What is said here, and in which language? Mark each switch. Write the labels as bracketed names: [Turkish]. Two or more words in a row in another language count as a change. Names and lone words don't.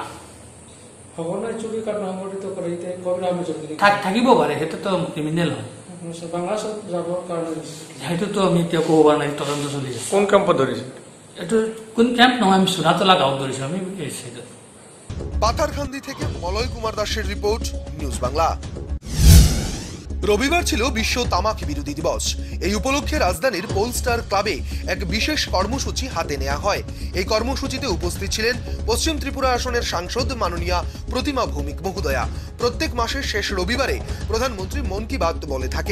[Assamese] থাকিব পাৰে, সেইটোতো ক্ৰিমিনেল হয়, সেইটোতো আমি এতিয়া ক'ব পৰা নাই, তদন্ত চলি আছে। কোন কেম্পত ধৰিছে? এইটো কোন কেম্প নহয়, আমি সোনাতলা গাঁৱত ধৰিছোঁ আমি। [Bangla] পাথারকান্দি থেকে মলয় কুমার দাসের রিপোর্ট, নিউজ বাংলা। রবিবার ছিল বিশ্ব তামাক বিরোধী দিবস। এই উপলক্ষে রাজধানীর পোলস্টার ক্লাবে এক বিশেষ কর্মসূচি হাতে নেওয়া হয়। এই কর্মসূচিতে উপস্থিত ছিলেন পশ্চিম ত্রিপুরা আসনের সাংসদ মাননীয়া প্রতিমা ভৌমিক মহোদয়া, প্রত্যেক মাসের শেষ রবিবারে প্রধানমন্ত্রী মন কি বাত বলে থাকেন।